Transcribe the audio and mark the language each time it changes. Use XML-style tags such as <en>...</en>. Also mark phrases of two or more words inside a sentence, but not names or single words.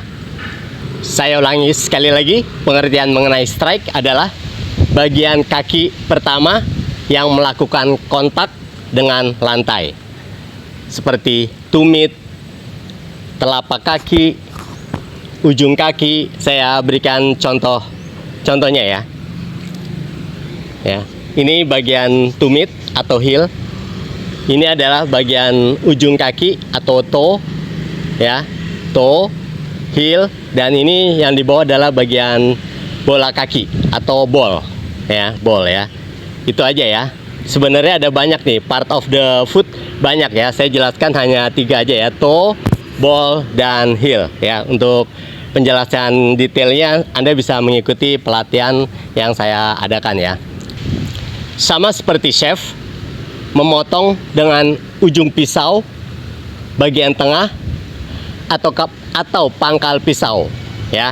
<id>Saya ulangi sekali lagi, pengertian mengenai strike adalah bagian kaki pertama yang melakukan kontak dengan lantai, seperti tumit, telapak kaki, ujung kaki. Saya berikan contohnya ya. Ini bagian tumit atau heel. Ini adalah bagian ujung kaki atau toe ya,</id> <en>toe, heel,</en> <id>dan ini yang di bawah adalah bagian bola kaki atau ball ya. Itu aja ya. Sebenarnya ada banyak nih,</id> <en>part of the foot</en> <id>banyak ya. Saya jelaskan hanya 3 aja ya,</id> <en>toe, ball,</en> <id>dan heel ya. Untuk penjelasan detailnya Anda bisa mengikuti pelatihan yang saya adakan ya. Sama seperti chef memotong dengan ujung pisau bagian tengah atau pangkal pisau ya.</id>